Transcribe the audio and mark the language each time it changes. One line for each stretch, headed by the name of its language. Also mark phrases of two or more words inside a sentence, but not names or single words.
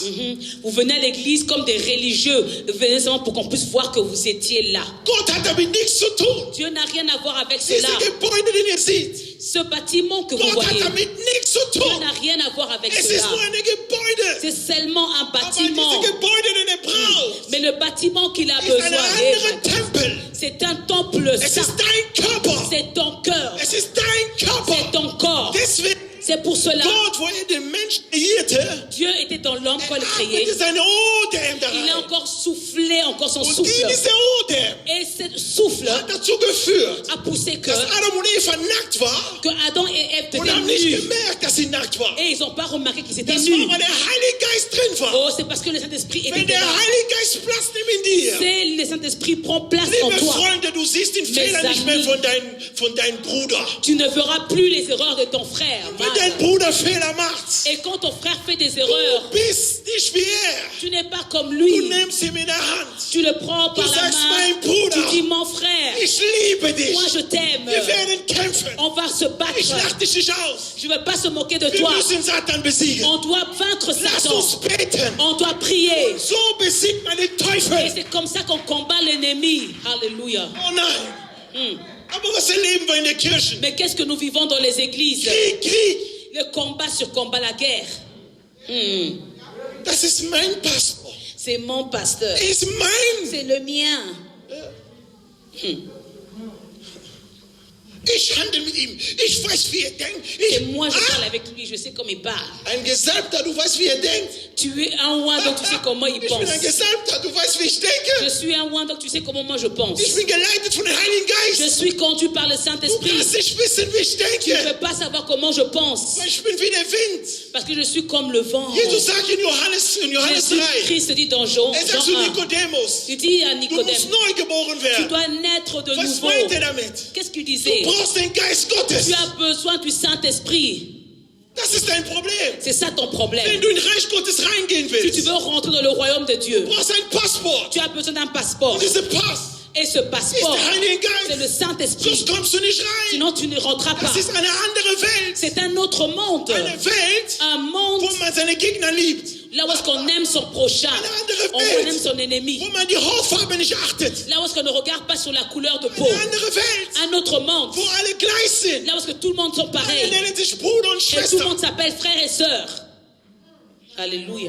French: Vous venez à l'église comme des religieux. Venez seulement pour qu'on puisse voir que vous étiez là.
German: Gott hat damit nichts zu tun.
French: Dieu n'a rien à voir avec
German: Diese
French: cela.
German: Gebäude, die ihr seht,
French: Ce bâtiment que vous
German: Gott hat
French: voyez,
German: damit nichts zu
French: Dieu
German: tun.
French: n'a rien à voir avec
German: Es ist
French: cela.
German: nur ein Gebäude.
French: C'est seulement un
German: Aber
French: bâtiment.
German: diese Gebäude, den er braucht,
French: Mais le bâtiment qu'il a
German: ist ein
French: besoin,
German: anderer Tempel.
French: c'est un temple
German: Es
French: saint.
German: ist dein Körper.
French: C'est ton cœur.
German: Es ist dein
French: C'est
German: Körper.
French: ton corps.
German: Deswegen,
French: C'est pour cela,
German: Gott, wo er den Mensch
French: le créer,
German: atmete seine Odem da
French: il a
German: rein.
French: encore soufflé encore son
German: Und
French: souffle.
German: diese Odem
French: Et ce souffle
German: hat dazu geführt,
French: a poussé que
German: dass Adam und Eva nackt waren
French: Adam et Ève
German: und haben nicht
French: devenaient nus.
German: gemerkt, dass sie nackt waren.
French: Et ils n'ont pas remarqué qu'ils étaient
German: Das
French: nus.
German: war, weil der Heilige Geist drin war.
French: Oh, c'est parce que le Saint-Esprit
German: Wenn
French: était
German: der
French: là.
German: Heilige Geist Platz nimmt in dir,
French: C'est le Saint-Esprit prend place en
German: liebe
French: toi.
German: Freunde, du siehst den
French: Mes
German: Fehler nicht mehr
French: amis.
German: von deinem Bruder.
French: Tu ne verras plus les erreurs de ton frère.
German: Wenn dein Bruder Fehler macht,
French: Et quand ton frère fait des
German: du
French: erreurs,
German: bist nicht wie er.
French: tu n'es pas comme
German: Du
French: lui.
German: nimmst ihn in der Hand.
French: Tu le prends par
German: Du
French: la
German: sagst,
French: main.
German: mein Bruder,
French: Tu dis, mon frère,
German: Ich liebe dich.
French: moi je t'aime.
German: Wir werden kämpfen.
French: On va se
German: Ich
French: battre.
German: lach dich nicht aus.
French: Je ne veux pas se moquer de
German: Wir
French: toi.
German: müssen Satan besiegen.
French: On doit vaincre
German: Lass
French: Satan.
German: uns beten.
French: On doit prier.
German: So besiegt man den
French: Et
German: Teufel.
French: c'est comme ça qu'on combat l'ennemi. Alléluia.
German: Oh nein. Aber was erleben wir in der Kirche?
French: Mais qu'est-ce que nous vivons dans les églises?
German: Krieg.
French: Le combat sur combat, la guerre.
German: Das ist mein Pastor.
French: C'est mon pasteur.
German: Er ist mein.
French: C'est le mien.
German: Ich handle mit ihm. Ich weiß, wie er denkt.
French: Et moi, je parle avec lui. Je sais comment il parle.
German: Ein Gesalbter, du weißt, wie er denkt.
French: Tu es un roi, donc tu sais comment il
German: Ich bin
French: pense.
German: ein Gesalbter, du weißt, wie ich
French: Je
German: denke.
French: suis un roi, donc tu sais comment moi je pense.
German: Ich bin geleitet von dem Heiligen
French: Je
German: Geist.
French: suis conduit par le
German: Du
French: Saint-Esprit.
German: kannst nicht wissen, wie ich
French: Tu ne
German: denke.
French: peux pas savoir comment je pense.
German: Weil ich bin wie der Wind.
French: Parce que je suis comme le vent.
German: Jesus sagt in Johannes 3,
French: Jésus-Christ dit dans Jean
German: er sagt zu
French: 1,
German: Nikodemus,
French: il dit à
German: du
French: Nicodème,
German: musst neu geboren
French: tu
German: werden.
French: dois naître de
German: Was
French: nouveau.
German: meint er damit?
French: Qu'est-ce qu'il
German: Du
French: disait?
German: brauchst den Geist Gottes.
French: Tu as besoin du Saint-Esprit.
German: Das ist dein Problem.
French: C'est ça ton
German: Wenn
French: problème.
German: du in Reich Gottes reingehen
French: Si tu
German: willst,
French: veux rentrer dans le royaume de Dieu,
German: du brauchst ein Passport.
French: tu as besoin d'un passeport.
German: Und dieser Pass
French: Et ce
German: ist
French: passeport,
German: der Heilige
French: c'est le
German: Geist.
French: Saint-Esprit.
German: Sonst kommst du nicht rein.
French: Sinon, tu ne rentreras pas.
German: Das ist eine andere Welt.
French: C'est un autre monde.
German: Eine Welt,
French: Un monde
German: wo man seine Gegner liebt.
French: là où est-ce qu'on aime son prochain. On aime son ennemi.
German: Wo man die Hautfarbe nicht achtet.
French: Là où est-ce qu'on ne regarde pas sur la couleur de peau.
German: Eine andere Welt,
French: Un autre monde.
German: wo alle gleich sind.
French: Là où est-ce que tout le monde sont
German: Alle
French: pareils.
German: nennen sich Bruder und
French: Et tout le
German: Schwester.
French: monde s'appelle frère et sœur. Alléluia.